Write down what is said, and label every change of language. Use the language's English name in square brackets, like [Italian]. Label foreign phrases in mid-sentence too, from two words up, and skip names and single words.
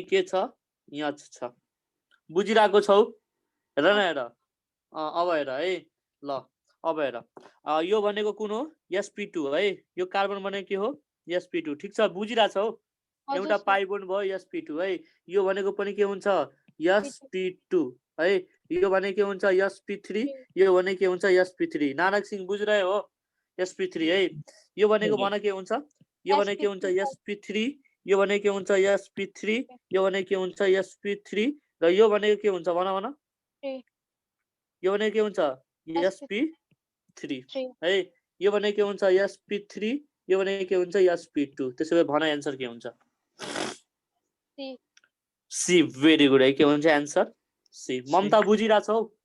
[Nepali] के छ H छ बुझिराको छौ हेर न हेर अब हेर है ल अब हेर यो भनेको कुन हो sp2 है यो कार्बन भनेको के हो sp2 ठीक छ बुझिरा छौ एउटा पाइ बोन्ड भयो sp2 है यो भनेको पनि के हुन्छ sp2 है यो भने के हुन्छ sp3 यो भने के हुन्छ sp3 नानक सिंह बुझिरहे हो sp3 है यो भनेको भन के हुन्छ यो भने के हुन्छ sp3 यो भने के हुन्छ sp3 यो भने के हुन्छ sp3 र यो भनेको के हुन्छ भन यो भने के हुन्छ sp3 है यो भने के हुन्छ sp3 यो भने के हुन्छ sp2 त्यसैले भन आन्सर के हुन्छ [English] C very good [Nepali] है के हुन्छ आन्सर सी ममता बुझिरा छौ